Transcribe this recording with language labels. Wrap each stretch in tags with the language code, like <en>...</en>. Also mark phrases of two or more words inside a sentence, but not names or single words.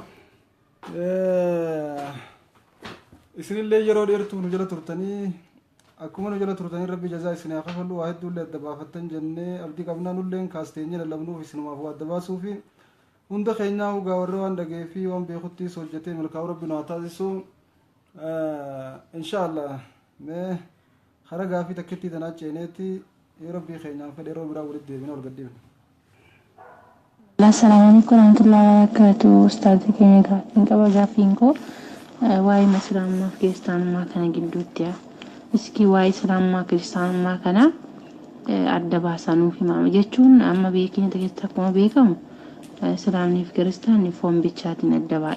<om>Isinillee yeroo dheertuu nu jala turtanii akkuma nu jala turtanii rabbi jazaa isin haa kafallu waa hedduullee adda baafattan jennee abdii qabnaa nulleen kaasteenye lallabnuuf isinumaaf waa adda baasuufi hunda keenyaa hugaa warra waan dhagee fi waan beekuttiis hojjetee milkaa'u rabbi nu haa taasisu inshaallah mee hara gaafii takkitti tanaa ceeneetti yoo rabbii keenyaan fedhe yeroo biraa walitti deebina ol gadhiifna.</om> <ar>السلام عليكم ورحمة الله وبركاته.</ar> <om>Ustaz keenya gaafiin qaba gaafiin koo waa'ee islaamummaa fi kiristaanummaa kana gidduutti iski waa'ee islaamummaa kiristaanummaa kana adda baasanuuf himama jechuun amma beekni keessatti akkuma beekamu islaamni fi kiristaanni foon bichaatiin adda ba'a.</om>